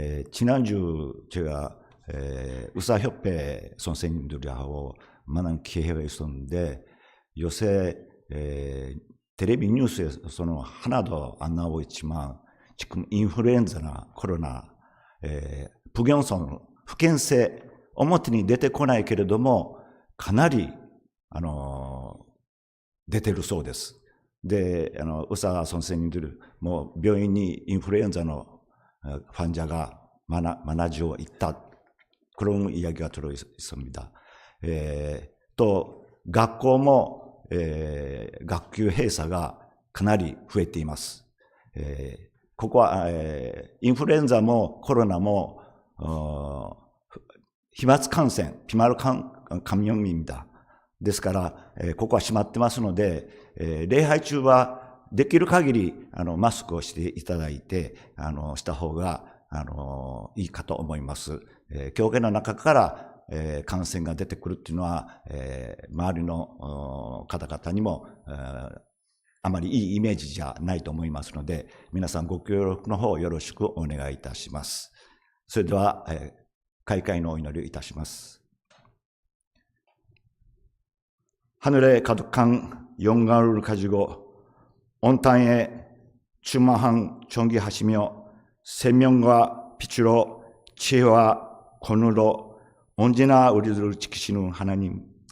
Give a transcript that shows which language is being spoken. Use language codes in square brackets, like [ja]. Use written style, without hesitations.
[ko] 지난주 제가 의사협회 선생님들하고 만난 기회가 있었는데 요새 텔레비 뉴스에서는 하나도 안 나오고 있지만 지금 인플루엔자나 코로나 북경세 [ja] 表に出てこないけれどもかなり出てるそうです。で、 [ko] 의사 선생님들 [ja] 病院にインフルエンザの患者が [ko] 많아지고 있다. 그런 이야기가 들어 있습니다. 또 [ja] 学校も学級閉鎖がかなり増えています。ここはインフルエンザもコロナも飛沫感染、飛沫感染 [ko] 입니다。 [ja] ですから、ここは閉まってますので、礼拝中はできる限りマスクをしていただいてした方がいいかと思います。教会の中から感染が出てくるっていうのは、周りの方々にもあまりいいイメージじゃないと思いますので、皆さんご協力の方よろしくお願いいたします。それでは、開会のお祈りをいたします。 [ko] 하늘에 가득한 영광을 가지고 온 땅에 충만한 존귀하시며 생명과 빛으로 지혜와 권으로 언제나 우리들을 지키시는 하나님,